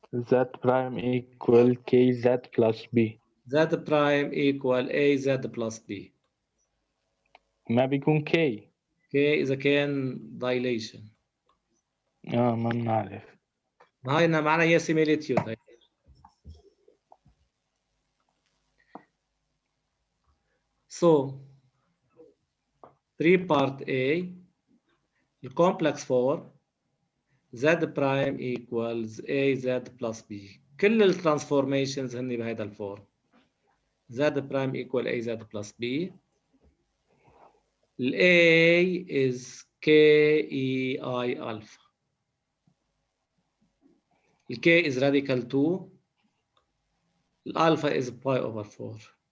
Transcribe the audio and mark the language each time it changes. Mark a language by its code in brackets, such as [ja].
[en] Z prime equal KZ plus B. Z prime equal AZ plus B. [ar] ما بيكون K. K إذا كان dilation. ما بنعرف. هاي معناها هي similitude. [en] So 3 part A, the complex form Z prime equals AZ plus B. [ar] كل الترانسفورميشنز هني بهذا الفورم. [en] Z prime equal AZ plus B. ال A is KEI alpha. ال K is radical 2. ال alpha is pi over 4.